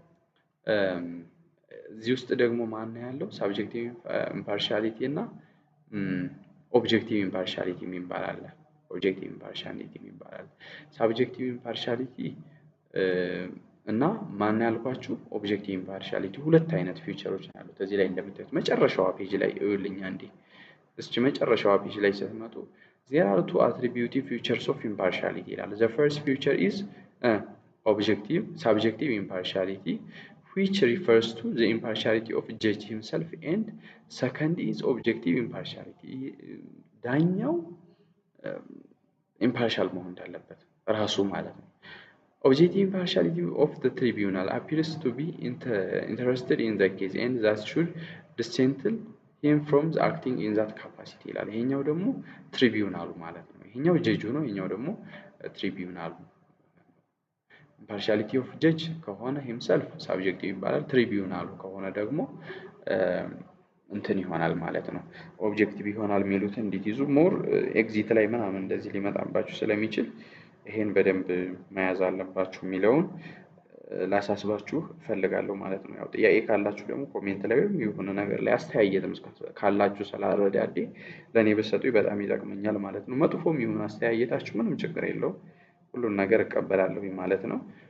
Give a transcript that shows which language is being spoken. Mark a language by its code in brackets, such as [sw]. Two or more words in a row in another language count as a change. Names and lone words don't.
[am] እዚህ ውስጥ ደግሞ ማን ያለው [en] subjective impartiality [am] እና [en] objective impartiality [am] የሚባል አለ። [en] objective impartiality [am] የሚባል አለ። [en] subjective impartiality [am] እና ማን ያልኳችሁ [en] objective impartiality [am] ሁለት አይነት ፊውቸሮች አሉት። እዚህ ላይ እንደምታዩት መጨረሻዋ ፔጅ ላይ እዩልኝ አንዴ። እስኪ መጨረሻዋ ፔጅ ላይ ስትመጡ [en] there are two attributive features of impartiality ይላል። the first feature is subjective impartiality which refers to the impartiality of judge himself and second is objective impartiality [am] ዳኛው impartial መሆን እንዳለበት ራሱ ማለት ነው። [en] Objective impartiality of the tribunal appears to be interested in the case and that should distinguish him from the acting in that capacity [am] ይላል። ይሄኛው ደግሞ ትሪቢዩናሉ ማለት ነው። ይሄኛው ጀጁ ነው፣ ይሄኛው ደግሞ ትሪቢዩናሉ። [en] impartiality of judge [am] ከሆነ [en] himself subjective [am] ይባላል። ትሪቢዩናሉ ከሆነ ደግሞ እንትን ይሆናል ማለት ነው፣ ኦብጀክቲቭ ይሆናል። የሚሉትን እንዲትይዙ [en] more exit [am] ላይ ምናምን እንደዚህ ሊመጣባችሁ ስለሚችል ይሄን በደንብ መያዝ አለባችሁ የሚለውን ላሳስባችሁ እፈልጋለሁ ማለት ነው። ያው ጥያቄ ካላችሁ ደግሞ ኮሜንት ላይ ወይም የሆነ ነገር ላይ አስተያየትም ካላችሁ ስላረዳዴ ለኔ በሰጡኝ በጣም ይጠቅመኛል ማለት ነው። መጥፎም ይሁን አስተያየታችሁ ምንም ችግር የለውም፣ ሁሉን ነገር እቀበላለሁ ማለት ነው።